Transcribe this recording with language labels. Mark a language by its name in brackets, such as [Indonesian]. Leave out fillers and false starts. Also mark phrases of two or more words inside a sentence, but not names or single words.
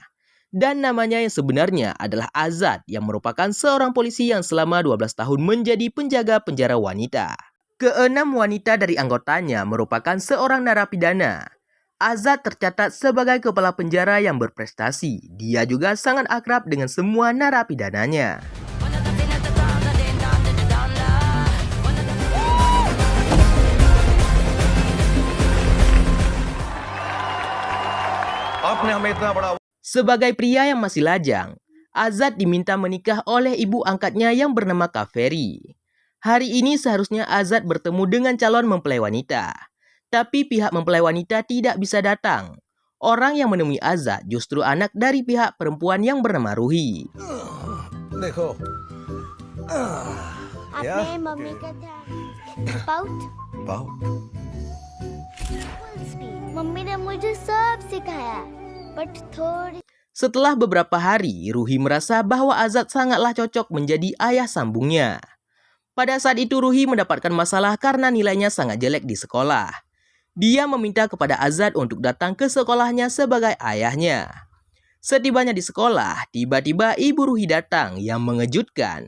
[Indonesian] Dan namanya yang sebenarnya adalah Azad yang merupakan seorang polisi yang selama 12 tahun menjadi penjaga penjara wanita. Keenam wanita dari anggotanya merupakan seorang narapidana. Azad tercatat sebagai kepala penjara yang berprestasi. Dia juga sangat akrab dengan semua narapidananya. [Hindi] आपने हमें इतना बड़ा [Indonesian] Sebagai pria yang masih lajang, Azad diminta menikah oleh ibu angkatnya yang bernama Kaveri. Hari ini seharusnya Azad bertemu dengan calon mempelai wanita. Tapi pihak mempelai wanita tidak bisa datang. Orang yang menemui Azad justru anak dari pihak perempuan yang bernama Ruhi. [Hindi] देखो आपने मम्मी का था पाउट पाउट मम्मी ने मुझे सब सिखाया बट थोड़ी [Indonesian] Setelah beberapa hari, Ruhi merasa bahwa Azad sangatlah cocok menjadi ayah sambungnya. Pada saat itu Ruhi mendapatkan masalah karena nilainya sangat jelek di sekolah. Dia meminta kepada Azad untuk datang ke sekolahnya sebagai ayahnya. Setibanya di sekolah, tiba-tiba ibu Ruhi datang yang mengejutkan.